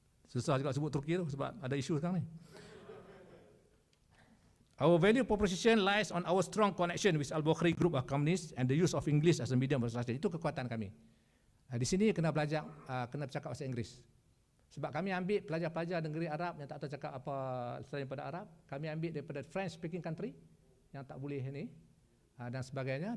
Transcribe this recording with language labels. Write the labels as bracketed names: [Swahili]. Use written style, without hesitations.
[Malay] Susah juga sebut Turki tu sebab ada isu sekarang ni. [English] Our value proposition lies on our strong connection with ALBUKHARY group of companies and the use of English as a medium of instruction. [Malay] Itu kekuatan kami. Di sini kena belajar, kena bercakap bahasa Inggeris. Sebab kami ambil pelajar-pelajar negeri Arab yang tak tahu cakap apa selain daripada Arab. Kami ambil daripada [English] French speaking country [Malay] yang tak boleh ni dan sebagainya.